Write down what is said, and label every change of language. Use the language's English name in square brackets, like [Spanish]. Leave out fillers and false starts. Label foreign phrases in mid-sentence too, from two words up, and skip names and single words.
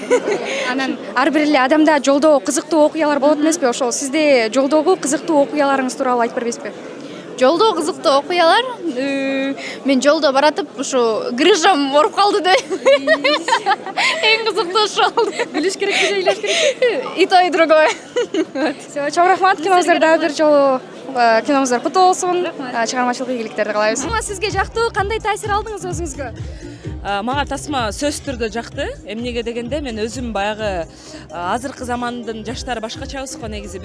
[Kyrgyz] Анан ар бир эле адамда жолдо кызыктуу окуялар болот эмеспи? Ошол сизде жолдогу кызыктуу окуяларыңыз тууралуу айтып бербейсизби? Жолдо кызыктуу окуялар. Мен жолдо баратып ушу грыжам оруп калды да. Эң кызыктуу ошол болду. Билиш керек же ыйлаш керек? [Russian] И то, и другое. [Kyrgyz] Чоң рахмат, киноңуздар дагы бир жолу киноңуздар куттуу болсун. Чыгармачылык ийгиликтерди каалайбыз. Сизге жактуу кандай таасир алдыңыз өзүңүзгө? Мага тасма сөзсүз түрдө жакты. Эмнеге дегенде мен өзүм баягы азыркы замандын жаштары башкачабыз го негизи.